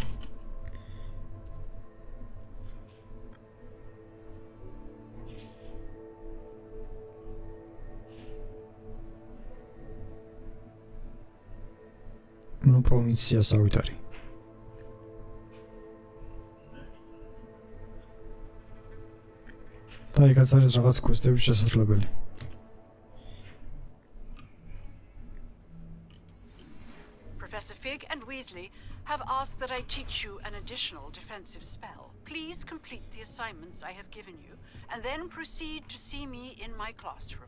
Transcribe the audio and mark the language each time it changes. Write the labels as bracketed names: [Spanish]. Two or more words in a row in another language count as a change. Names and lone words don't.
[Georgian] ну პროვინცია სავითარი. და იქაც არის რაღაც quest-ების შესაძლებელი. [English] Professor Fig and Weasley have asked that I teach you an additional defensive spell. Please complete the assignments I have given you and then proceed to see me in my classroom.